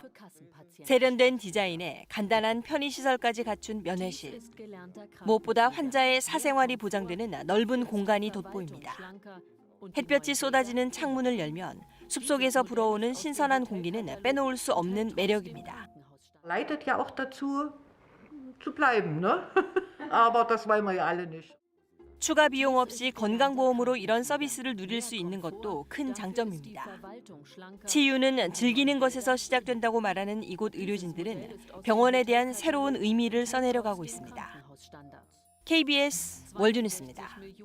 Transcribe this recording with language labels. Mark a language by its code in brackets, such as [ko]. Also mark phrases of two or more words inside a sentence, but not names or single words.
[ko] 세련된 디자인에 간단한 편의시설까지 갖춘 면회실. 무엇보다 환자의 사생활이 보장되는 넓은 공간이 돋보입니다. 햇볕이 쏟아지는 창문을 열면 숲속에서 불어오는 신선한 공기는 빼놓을 수 없는 매력입니다. [de] Leitet ja auch dazu zu bleiben, ne? Aber das wollen wir ja alle nicht. [ko] 추가 비용 없이 건강보험으로 이런 서비스를 누릴 수 있는 것도 큰 장점입니다. 치유는 즐기는 것에서 시작된다고 말하는 이곳 의료진들은 병원에 대한 새로운 의미를 써내려가고 있습니다. KBS 월드뉴스입니다.